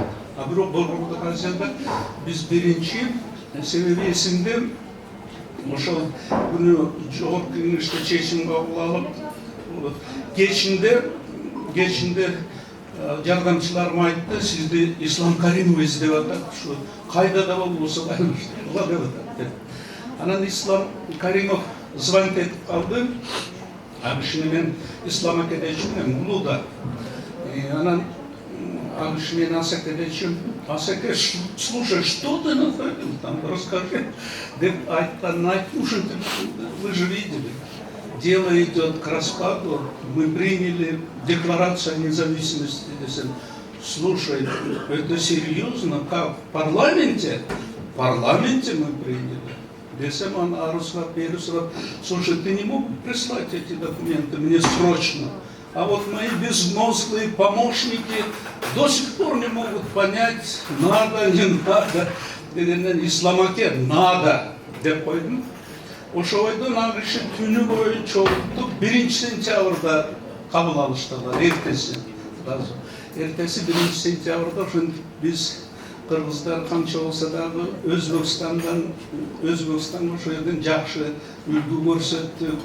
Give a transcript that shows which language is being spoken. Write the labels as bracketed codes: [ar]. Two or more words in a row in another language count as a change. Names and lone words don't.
[ky] Бирок Борбордук Азияда биз биринчи, себеби эсимде ошол күнү жогорку кеңеште чечим кабыл алып, кечинде жардамчыларым айтты: "Сизди Ислам Каримов издеп атат, ушу кайда да болбосо байланыштыргыла деп атат" деп. Анан Ислам Каримов звонить этип калды. Ал кишини мен Ислам аке дечүмүн, Улууда. Анан ал киши мен Асаке дечүм: "Асаке, [ru] слушай, что ты натворил там, расскажи" [ky] деп айтканын айттым. Ушинтип, [ru] вы же видели, дело идет к распаду, мы приняли декларацию о независимости десем. Слушай, это серьезно? Как? В парламенте? В парламенте мы приняли. Десем, он Аруслав Пересов: "Слушай, ты не мог прислать эти документы мне срочно? А вот мои безмозглые помощники до сих пор не могут понять, надо, не надо". [ky] Дегенден Ислам аке, надо деп койдум. Ошойдон ал киши түнү бою чогултуп 1-сентябрда кабыл алыштылар, эртеси 1-сентябрда. Ошентип биз кыргыздар канча болсо дагы Өзбекстанга ошол жерден жакшы үлгү көрсөттүк.